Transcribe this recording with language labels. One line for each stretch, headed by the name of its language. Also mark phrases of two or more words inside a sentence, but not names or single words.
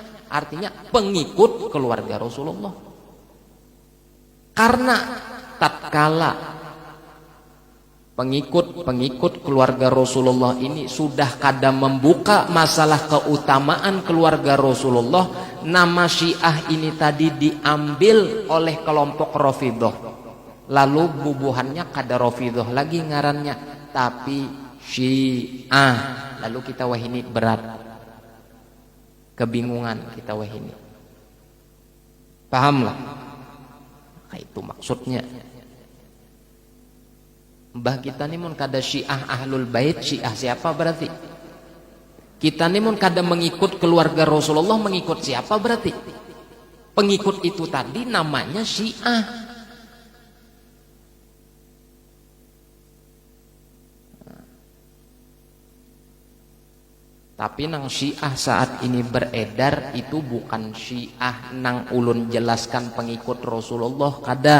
Indonesian: Artinya pengikut keluarga Rasulullah. Karena tatkala pengikut keluarga Rasulullah ini sudah kada membuka masalah keutamaan keluarga Rasulullah, nama Syiah ini tadi diambil oleh kelompok Rafidah.
Banjar: Lalu bubuhannya kada Rafidah lagi ngarannya, tapi Syiah. Lalu kita wahini berat, kebingungan kita wahini.
Indonesian: Pahamlah? Nah, itu maksudnya.
Banjar: Mbah kita nih mun kada Syiah Ahlul Bait, Syiah siapa berarti?
Indonesian: Kita nih mun kada mengikut keluarga Rasulullah, mengikut siapa berarti? Pengikut itu tadi namanya Syiah. Tapi nang Syiah saat ini beredar itu bukan Syiah nang ulun jelaskan pengikut Rasulullah, kada.